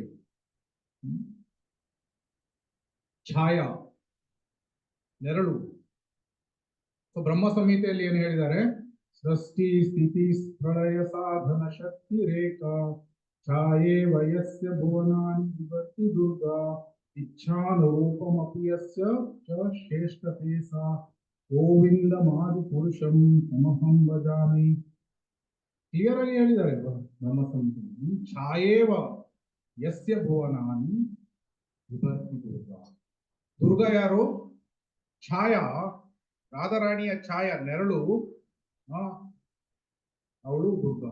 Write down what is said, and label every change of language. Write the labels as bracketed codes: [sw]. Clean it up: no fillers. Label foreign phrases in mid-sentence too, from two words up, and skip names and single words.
[kn] ಹ್ಮ್? ಛಾಯಾ, ನೆರಳು. ಸೊ ಬ್ರಹ್ಮ ಸಂಹಿತೆಯಲ್ಲಿ ಏನು ಹೇಳಿದ್ದಾರೆ? [sa] ಸೃಷ್ಟಿ ಸ್ಥಿತಿ ಪ್ರಳಯ ಸಾಧನ ಶಕ್ತಿ ರೇಖಾ ಛಾಯೇ ವಯಸ್ಯ ಭುವನಾನಿ ವಿಭಕ್ತಿ ದುರ್ಗಾ ಇಚ್ಛಾನುರೂಪಮಪಿ ಯಸ್ಯ ಚ ಶ್ರೇಷ್ಠತೆ ಸಾ ಗೋವಿಂದಮಾದಿ ಪುರುಷಂ ತಮಹಂ ಭಜಾಮಿ. [kn] ಕ್ಲಿಯರ್ ಆಗಿ ಹೇಳಿದ್ದಾರೆ ಬ್ರಹ್ಮ ಸಂಹಿತೆಯಲ್ಲಿ. [sa] ಛಾಯೇವ ಯಸ್ಯ ಭುವನಾನಿ ವಿಭಕ್ತಿ ದುರ್ಗಾ. [kn] ದುರ್ಗಾ ಯಾರು? ಛಾಯಾ, ರಾಧಾರಾಣಿಯ ಛಾಯಾ, ನೆರಳು. ಅವಳು ದುರ್ಗಾ.